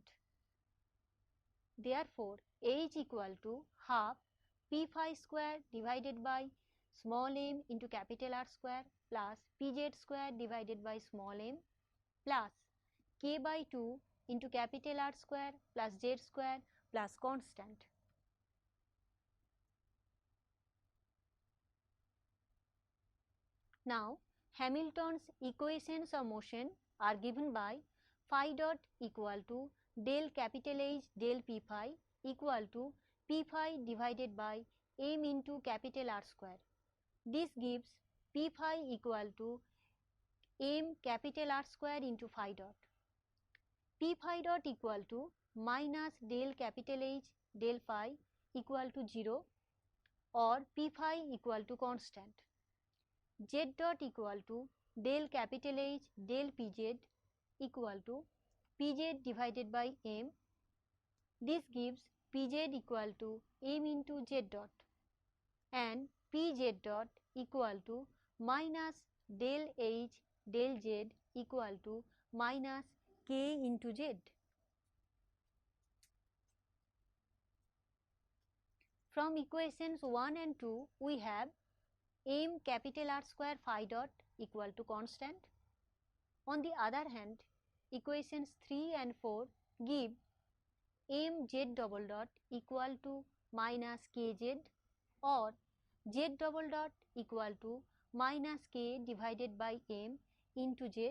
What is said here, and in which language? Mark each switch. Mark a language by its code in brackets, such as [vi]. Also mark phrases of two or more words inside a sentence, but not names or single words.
[en] Therefore, H equal to half p phi square divided by small m into capital R square plus pz square divided by small m plus k by 2 into capital R square plus Z square plus constant. Now, Hamilton's equations of motion are given by phi dot equal to del capital H del p phi equal to p phi divided by m into capital R square. This gives p phi equal to m capital R square into phi dot. P phi dot equal to minus del capital H del phi equal to 0 or p phi equal to constant. Z dot equal to del capital H del pz equal to pz divided by m. This gives pz equal to m into z dot and pz dot equal to minus del h del z equal to minus k into z. From equations 1 and 2, we have m capital R square phi dot equal to constant. On the other hand, equations 3 and 4 give m z double dot equal to minus kz or z double dot equal to minus k divided by m into z.